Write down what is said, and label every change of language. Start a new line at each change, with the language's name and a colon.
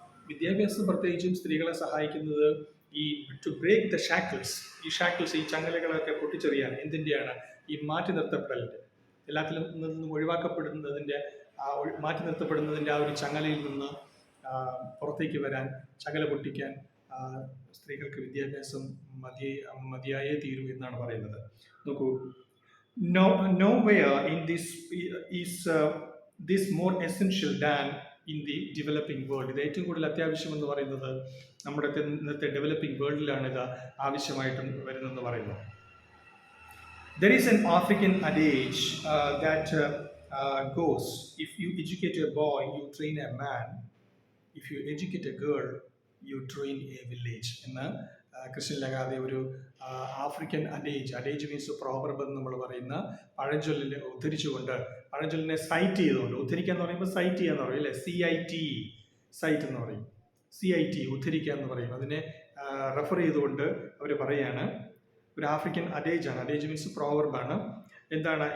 Malayalam: വിദ്യാഭ്യാസം പ്രത്യേകിച്ചും സ്ത്രീകളെ സഹായിക്കുന്നത് ഈ
English: to break the shackles,
Malayalam: ഈ ചങ്ങലകളൊക്കെ പൊട്ടിച്ചെറിയാൻ എന്തിൻ്റെയാണ്? ഈ മാറ്റി നിർത്തപ്പെടലിൻ്റെ, എല്ലാത്തിലും നിന്നും ഒഴിവാക്കപ്പെടുന്നതിൻ്റെ, മാറ്റി നിർത്തപ്പെടുന്നതിൻ്റെ ആ ഒരു ചങ്ങലയിൽ നിന്ന് പുറത്തേക്ക് വരാൻ, ചങ്ങല പൊട്ടിക്കാൻ സ്ത്രീകൾക്ക് വിദ്യാഭ്യാസം മതിയായേ തീരൂ എന്നാണ് പറയുന്നത്.
English: നോക്കൂ, nowhere in this is this more essential than in the developing world.
Malayalam: ഇത് ഏറ്റവും കൂടുതൽ അത്യാവശ്യം എന്ന് പറയുന്നത് നമ്മുടെ ഇന്നത്തെ ഡെവലപ്പിംഗ് വേൾഡിലാണ് ഇത് ആവശ്യമായിട്ട് വരുന്നതെന്ന് പറയുന്നത്.
English: There is an African adage that goes, if you educate a boy, you train a man. If you educate a girl, you train a village.
Malayalam: എന്ന് കൃഷ്ണലഗാതെ ഒരു ആഫ്രിക്കൻ അഡേജ് മീൻസ് പ്രോവർബ് എന്ന് നമ്മൾ പറയുന്ന പഴഞ്ചൊല്ലിനെ ഉദ്ധരിച്ചുകൊണ്ട്, പഴഞ്ചൊല്ലിനെ സൈറ്റ് ചെയ്തുകൊണ്ട്, ഉദ്ധരിക്കുക എന്ന് പറയുമ്പോൾ സൈറ്റ് ചെയ്യുക എന്ന് പറയും അല്ലേ, CIT, സൈറ്റ് എന്ന് പറയും, CIT ഉദ്ധരിക്കുക എന്ന് പറയും. അതിനെ റെഫർ ചെയ്തുകൊണ്ട് അവർ പറയാണ്, ഒരു ആഫ്രിക്കൻ അഡേജാണ്, അഡേജ് മീൻസ് പ്രോവർബാണ്. എന്താണ്?